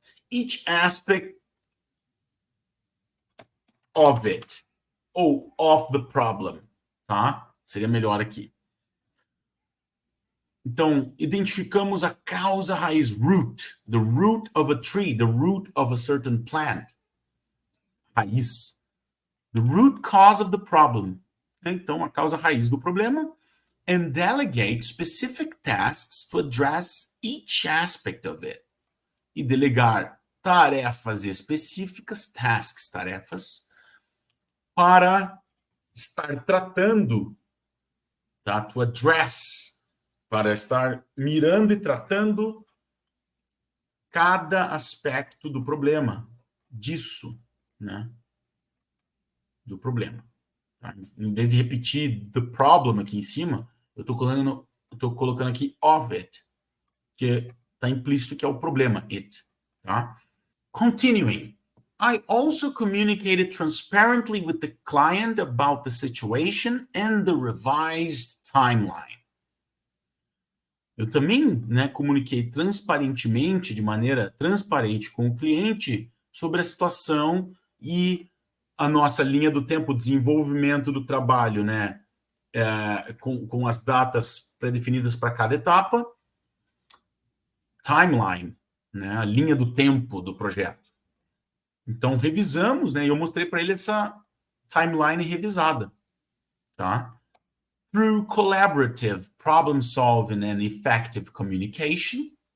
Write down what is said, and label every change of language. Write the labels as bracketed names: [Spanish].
[English] Each aspect of it, ou of the problem, tá? [Portuguese] Seria melhor aqui. Então, identificamos a causa raiz, [English] root, the root of a tree, the root of a certain plant. Raiz. The root cause of the problem. [Portuguese] Então, a causa raiz do problema. [English] And delegate specific tasks to address each aspect of it. [Portuguese] E delegar tarefas específicas, tasks, tarefas, para estar tratando, tá? To address, para estar mirando e tratando cada aspecto do problema, disso, né? Do problema. Tá? Em vez de repetir the problem aqui em cima, eu estou colocando aqui of it, que está implícito que é o problema, it. [English] Tá? Continuing. I also communicated transparently with the client about the situation and the revised timeline. [Portuguese] Eu também, né, comuniquei transparentemente, de maneira transparente com o cliente, sobre a situação e a nossa linha do tempo, desenvolvimento do trabalho, né, com as datas pré-definidas para cada etapa, timeline, né, a linha do tempo do projeto. Então, revisamos, né, e eu mostrei para ele essa timeline revisada, tá? [English] Through collaborative problem solving and effective communication.